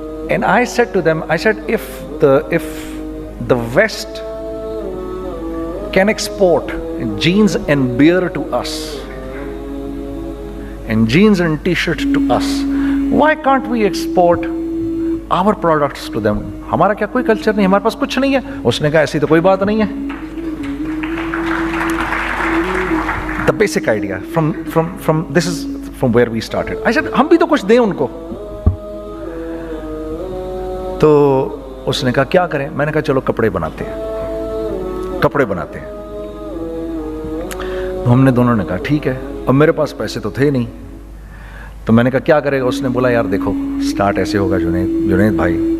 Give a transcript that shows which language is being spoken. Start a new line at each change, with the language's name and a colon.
English: And I said to them, if the West can export jeans and beer to us, and jeans and t-shirt to us, why can't we export our products to them?
Urdu: ہمارا کیا کوئی culture نہیں, ہمارے پاس کچھ نہیں ہے. اس نے کہا ایسی تو کوئی بات نہیں ہے.
English: The basic idea this is from where we started. I said
Urdu: ہم بھی تو کچھ دیں ان کو. تو اس نے کہا کیا کریں. میں نے کہا چلو کپڑے بناتے ہیں. ہم نے دونوں نے کہا ٹھیک ہے. اب میرے پاس پیسے تو تھے نہیں, تو میں نے کہا کیا کرے گا. اس نے بولا یار دیکھو, سٹارٹ ایسے ہوگا جنید بھائی,